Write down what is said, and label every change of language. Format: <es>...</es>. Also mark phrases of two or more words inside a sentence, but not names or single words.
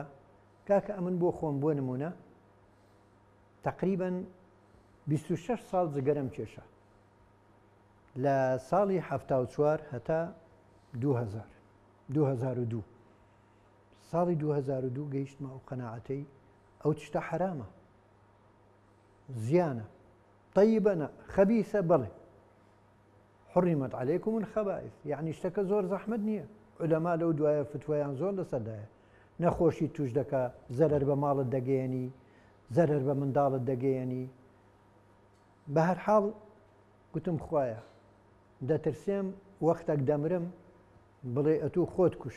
<ckb>کاکە ئەمن بۆ خۆم بۆ نمونە تقریباً 26 ساڵ جگەرم کێشە لە ساڵی 74 هەتا 2002 ساڵی 2002 گەیشتمە ئەو قەناعەتەی ئەو تشتە حرامە، زیانە، طەیبە، خەبیثە، بڵێ</ckb> <ar>حرمت عليكم الخبائث،</ar> <ckb>یعنی شتەکە زۆر زەحمەت نییە. عولەما لەو دوایە فتوایان زۆر لەسەردایە، نەخۆشی توش دەکا، زەرەر بە ماڵت دەگەیەنی، زەرەر بە منداڵت دەگەیەنی. بە هەر حاڵ گوتم خوایە دەترسێم وەختێک دەمرم بڵێ ئەتوو خۆت کوشت.</ckb>